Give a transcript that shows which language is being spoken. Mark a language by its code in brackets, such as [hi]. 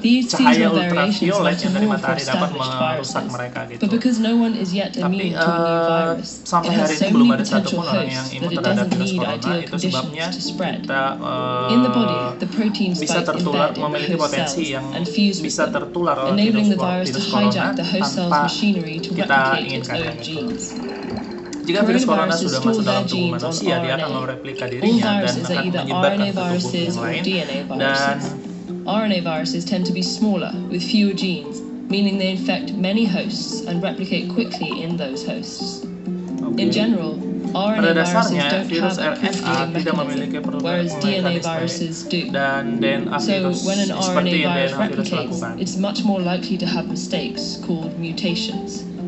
[en] These seasonal variations matter more for established viruses, but because no one is yet immune to a new virus, it has so many potential hosts that it doesn't need ideal conditions to spread. In the body, the protein spike embed in the host cells and fuse with them, enabling the virus to hijack the host cell's machinery to replicate its own genes. [id] Jika virus corona sudah masuk dalam tubuh manusia, dia akan mereplika dirinya dan akan menyebarkan ke tubuh yang lain. Dan [en] RNA viruses tend to be smaller with fewer genes, meaning they infect many hosts and replicate quickly in those hosts. In general, RNA viruses don't have a proof-reading mechanism, whereas DNA viruses do. So when an RNA virus replicates, it's much more likely to have mistakes called mutations.